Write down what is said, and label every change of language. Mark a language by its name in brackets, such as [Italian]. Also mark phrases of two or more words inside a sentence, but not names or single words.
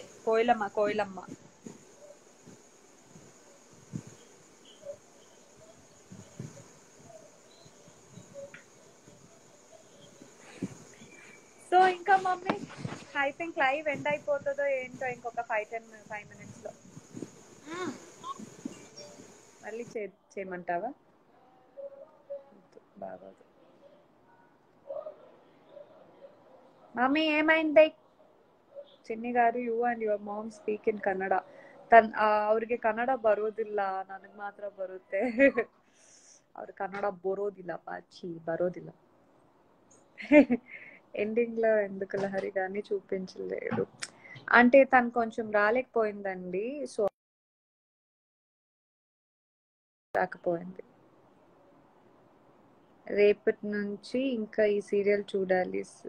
[Telugu] కోయిలమ్మ సో ఇంకా మమ్మీ [English] I think live end [Telugu] అయిపోతుందో ఏంటో ఇంకొక 5 minutes లో. మళ్ళీ చేయమంటావా? బాగోదు మమ్మీ, ఏమైంది? [English] ಚಿನ್ನಿ ಗಾರು, you and your mom speak in Kannada. [Kannada] ಅವ್ರಿಗೆ ಕನ್ನಡ ಬರೋದಿಲ್ಲ, ನನಗೆ ಮಾತ್ರ ಬರುತ್ತೆ. ಅವ್ರ ಕನ್ನಡ ಬರೋದಿಲ್ಲ ಪಾಚಿ, ಬರೋದಿಲ್ಲ. [Telugu] ఎండింగ్ లో ఎందుకు లహరి గాని చూపించలేడు అంటే తను కొంచెం రాలేకపోయిందండి, సో రాకపోయింది. రేపటి నుంచి ఇంకా ఈ సీరియల్ చూడాలి.